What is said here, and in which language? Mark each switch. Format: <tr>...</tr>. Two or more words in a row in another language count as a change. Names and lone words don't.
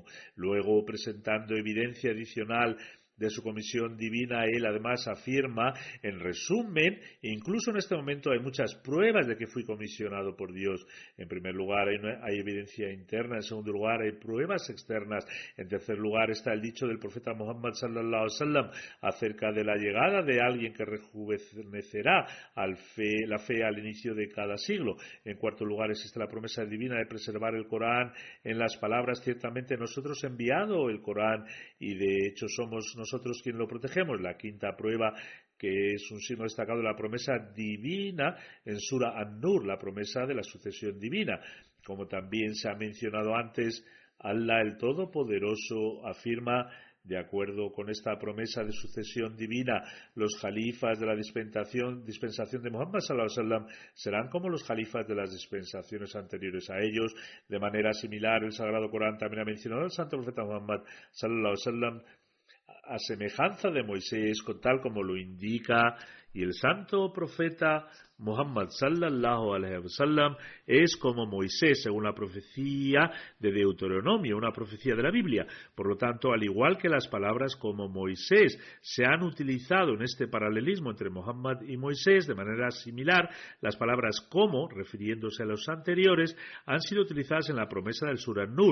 <es>Luego, presentando evidencia adicional de su comisión divina, él además afirma: en resumen, incluso en este momento hay muchas pruebas de que fui comisionado por Dios. En primer lugar, hay evidencia interna. En segundo lugar, hay pruebas externas. En tercer lugar, está el dicho del profeta Muhammad</es> <ar>صلى الله عليه وسلم</ar> <es>acerca de la llegada de alguien que rejuvenecerá la fe al inicio de cada siglo. En cuarto lugar, existe la promesa divina de preservar el Corán en las palabras: ciertamente nosotros hemos enviado el Corán y de hecho somos nosotros quien lo protegemos. La quinta prueba, que es un signo destacado de la promesa divina en Sura An-Nur, la promesa de la sucesión divina. Como también se ha mencionado antes, Allah el Todopoderoso afirma: de acuerdo con esta promesa de sucesión divina, los jalifas de la dispensación de Muhammad</es> <ar>صلى الله عليه وسلم</ar> <es>serán como los jalifas de las dispensaciones anteriores a ellos. De manera similar, el Sagrado Corán también ha mencionado al santo profeta Muhammad</es> <ar>صلى الله عليه وسلم</ar> <es>a semejanza de Moisés, tal como lo indica, y el santo profeta Muhammad</es> <ar>صلى الله عليه وسلم</ar> <es>es como Moisés, según la profecía de Deuteronomio, una profecía de la Biblia. Por lo tanto, al igual que las palabras como Moisés se han utilizado en este paralelismo entre Muhammad y Moisés, de manera similar, las palabras como, refiriéndose a los anteriores, han sido utilizadas en la promesa del Surah An-Nur.</es>